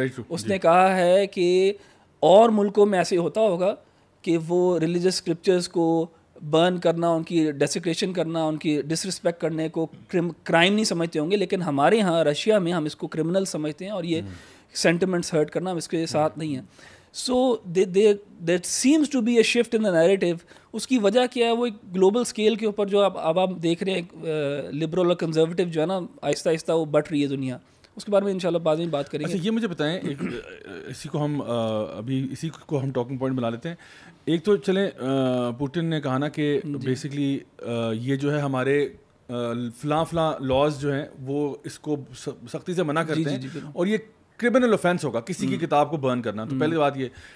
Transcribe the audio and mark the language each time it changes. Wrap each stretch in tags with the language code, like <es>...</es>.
<ur>اس نے کہا ہے کہ اور ملکوں میں ایسے ہوتا ہوگا کہ وہ ریلیجیس اسکرپچرز کو برن کرنا, ان کی ڈیسیکریشن کرنا, ان کی ڈس رسپیکٹ کرنے کو کرائم نہیں سمجھتے ہوں گے, لیکن ہمارے ہاں رشیا میں ہم اس کو کرمنل سمجھتے ہیں اور یہ سینٹیمنٹس ہرٹ کرنا ہم اس کے ساتھ نہیں ہیں.</ur> <en>So that seems to be a shift in the narrative.</en> <ur>اس کی وجہ کیا ہے, وہ ایک گلوبل اسکیل کے اوپر جو اب آپ دیکھ رہے ہیں لبرل اور کنزرویٹو جو ہے نا آہستہ آہستہ وہ بٹ رہی ہے دنیا. اس کے بارے میں انشاءاللہ بعد میں بات کریں گے. اچھا یہ مجھے بتائیں, اسی کو ہم ابھی اسی کو ہم ٹاکنگ پوائنٹ بنا لیتے ہیں. ایک تو چلیں پوٹن نے کہا نا کہ بیسکلی یہ جو ہے ہمارے فلاں لاز جو ہیں وہ اس کو سختی سے منع کرتے ہیں اور یہ کرمنل اوفینس ہوگا کسی کی کتاب کو برن کرنا. تو پہلی بات یہ.</ur>